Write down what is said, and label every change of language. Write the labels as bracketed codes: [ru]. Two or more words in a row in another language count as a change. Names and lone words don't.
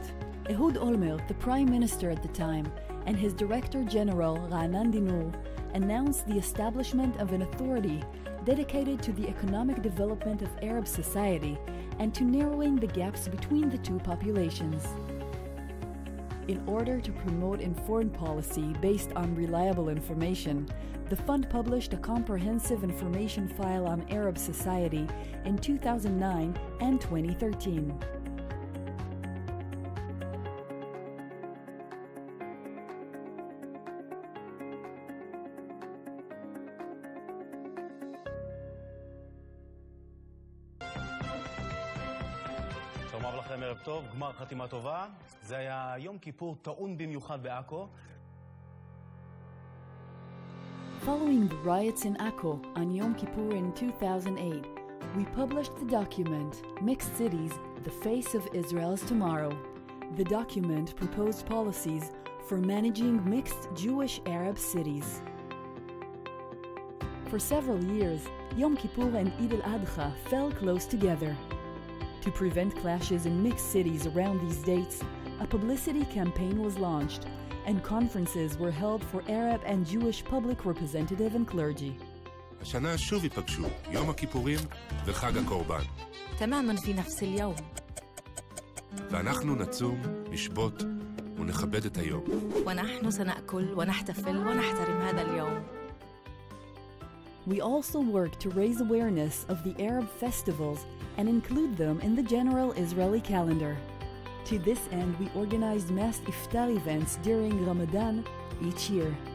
[en] Ehud Olmert, the Prime Minister at the time, and his Director General Ra'anan Dinur announced the establishment of an authority dedicated to the economic development of Arab society and to narrowing the gaps between the two populations. In order to promote informed policy based on reliable information, the fund published a comprehensive information file on Arab society in 2009 and 2013. [he] שלום לכם, ערב טוב, גמר חתימה טובה. זה היה יום כיפור טעון במיוחד בעכו. [en] Following the riots in Akko on Yom Kippur in 2008, we published the document Mixed Cities, the Face of Israel's Tomorrow. The document proposed policies for managing mixed Jewish-Arab cities. For several years, Yom Kippur and Eid al-Adha fell close together. To prevent clashes in mixed cities around these dates, a publicity campaign was launched, and conferences were held for Arab and Jewish public representative and clergy. [he] השנה שוב ייפגשו יום הכיפורים וחג הקורבן. [ar] תמאמה في نفس اليوم. [he] ואנחנו נצום, נשבות ונכבד את היום. [ar] ونحن سنأكل ونحتفل ونحترم هذا اليوم. [en] We also work to raise awareness of the Arab festivals and include them in the general Israeli calendar. To this end, we organized mass iftar events during Ramadan each year.